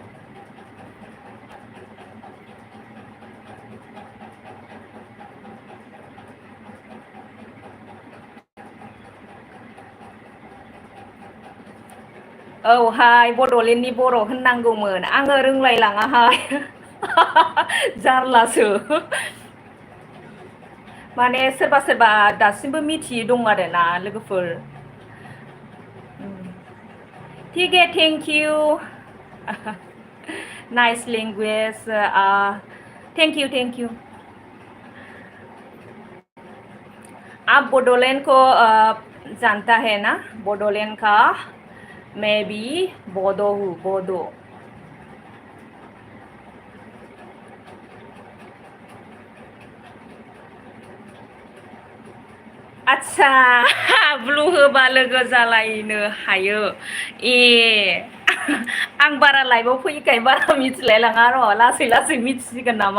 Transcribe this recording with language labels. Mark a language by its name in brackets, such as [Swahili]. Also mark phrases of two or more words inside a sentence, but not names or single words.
[Bodo] औहाय, बड'लेण्डनि बर' होननांगौमोन। आङो रोंलायलाङाहाय। जारलासो। माने सोरबा सोरबा दासिमबो मिथियै दं आरोना लोगोफोर। [Hindi] ठीक है, [English] thank you. nice language. thank you. [Hindi] आप बोडोलैंड को जानता है ना? बोडोलैंड का मैं भी बोडो हूँ, बोडो। [Bodo] आच्छा, ब्लु होबा लोगो जालायनो हायो। ए, आं बारा लाइभआव फैयैखाय बारा मिथिलायलाङा र', लासै लासै मिथिसिगोन नामा?